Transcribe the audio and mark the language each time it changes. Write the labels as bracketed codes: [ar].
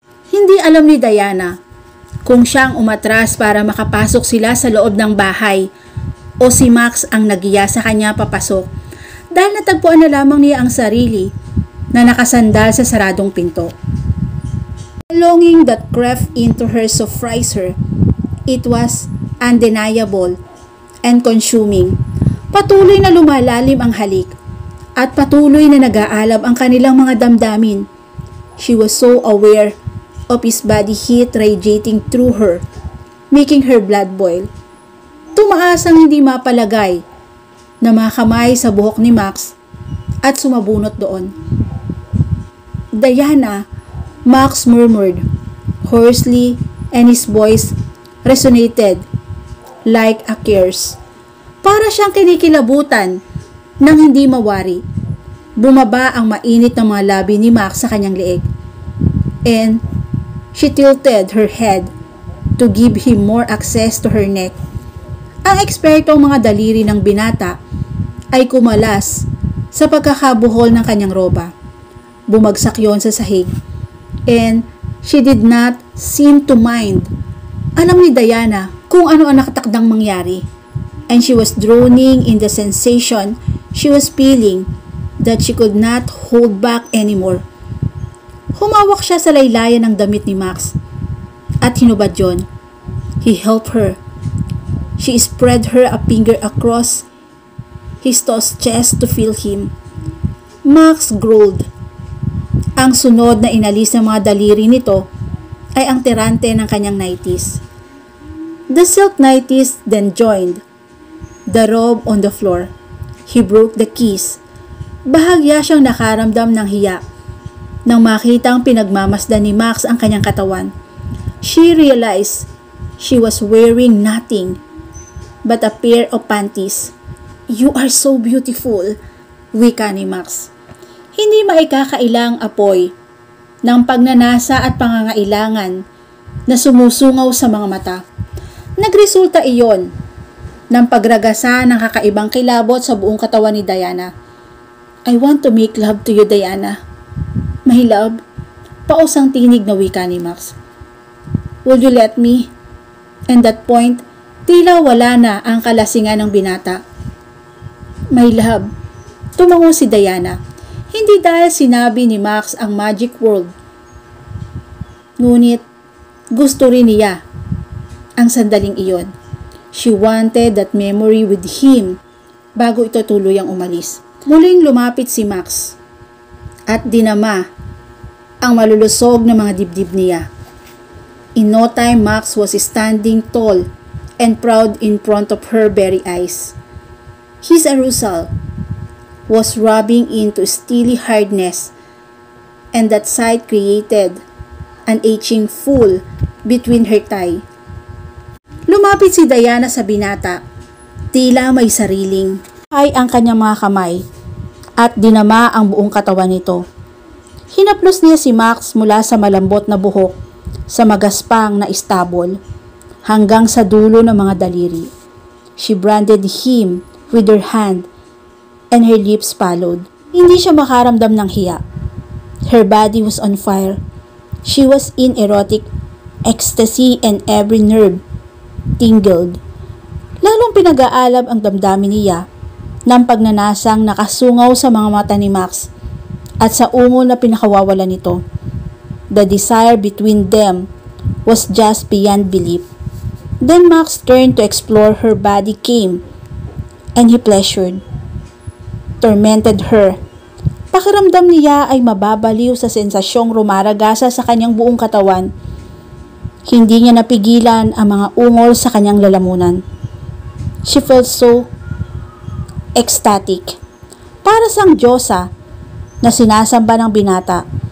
[tl] Hindi alam ni Diana kung siyang umatras para makapasok sila sa loob ng bahay o si Max ang nagiya sa kanya papasok dahil natagpuan na lamang niya ang sarili na nakasandal sa saradong pinto. [en] The longing that crept into her surprised her. It was undeniable and consuming. [tl] Patuloy na lumalalim ang halik at patuloy na nag-aalab ang kanilang mga damdamin. [en] She was so aware of his body heat radiating through her, making her blood boil. [tl] Tumaas ang hindi mapalagay na mga kamay sa buhok ni Max at sumabunot doon. [en] Diana, Max murmured hoarsely and his voice resonated like a curse. [tl] Para siyang kinikilabutan nang hindi mawari. Bumaba ang mainit na mga labi ni Max sa kanyang leeg. [en] And she tilted her head to give him more access to her neck. [tl] Ang ekspertong mga daliri ng binata ay kumalas sa pagkakabuhol ng kanyang roba. Bumagsak yon sa sahig. [en] And she did not seem to mind. [tl] Alam ni Diana kung ano ang nakatakdang mangyari. [en] And she was drowning in the sensation she was feeling that she could not hold back anymore. [tl] Humawak siya sa laylayan ng damit ni Max at hinubad yon. [en] He helped her. She spread her a finger across his tossed chest to feel him. Max growled. [tl] Ang sunod na inalis ng mga daliri nito ay ang tirante ng kanyang nighties. [en] The silk nighties then joined the robe on the floor. He broke the kiss. [tl] Bahagya siyang nakaramdam ng hiya nang makitang pinagmamasdan ni Max ang kanyang katawan. [en] She realized she was wearing nothing but a pair of panties. "You are so beautiful," [tl] wika ni Max. Hindi maikakailang apoy ng pagnanasa at pangangailangan na sumusungaw sa mga mata. Nagresulta iyon ng pagragasa ng kakaibang kilabot sa buong katawan ni Diana. [en] "I want to make love to you, Diana." "My love?" [tl] Pausang tinig na wika ni Max. [en] "Will you let me?" And that point, [tl] tila wala na ang kalasingan ng binata. [en] "My love." [tl] Tumango si Diana. Hindi dahil sinabi ni Max ang magic word. Ngunit gusto rin niya ang sandaling iyon. [en] She wanted that memory with him [tl] bago ito tuluyang umalis. Muling lumapit si Max at dinama ang malulusog na mga dibdib niya. [en] In no time, Max was standing tall and proud in front of her very eyes. His arousal was rubbing into steely hardness and that sight created an aching fool between her thigh. [tl] Lumapit si Diana sa binata. Tila may sariling ay ang kanyang mga kamay at dinama ang buong katawan nito. Hinaplos niya si Max mula sa malambot na buhok sa magaspang na istabol hanggang sa dulo ng mga daliri. [en] She branded him with her hand and her lips followed. [tl] Hindi siya makaramdam ng hiya. [en] Her body was on fire. She was in erotic ecstasy and every nerve tingled. [tl] Lalong pinag-aalab ang damdamin niya ng pagnanasang nakasungaw sa mga mata ni Max at sa ungol na pinakawawala nito. [en] The desire between them was just beyond belief. Then Max turned to explore her body came and he pleasured, tormented her. [tl] Pakiramdam niya ay mababaliw sa sensasyong rumaragasa sa kanyang buong katawan. Hindi niya napigilan ang mga ungol sa kanyang lalamunan. [en] She felt so ecstatic. [tl] Para sang diyosa na sinasamba ng binata.